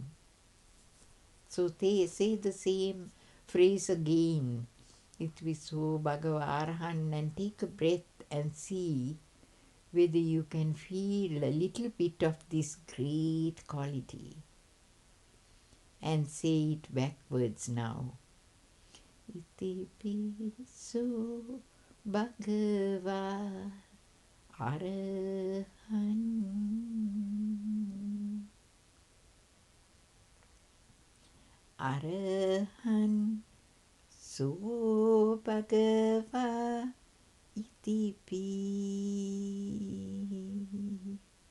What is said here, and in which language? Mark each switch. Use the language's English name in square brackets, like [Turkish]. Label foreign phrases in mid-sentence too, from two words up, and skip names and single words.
[English] So they say the same phrase again. [Pali] Itipiso Bhagava Arahan, [English] and take a breath and see whether you can feel a little bit of this great quality. And say it backwards now. [Pali] Itipiso Bhagava Arahan. Arahan So Bhagava Itipi.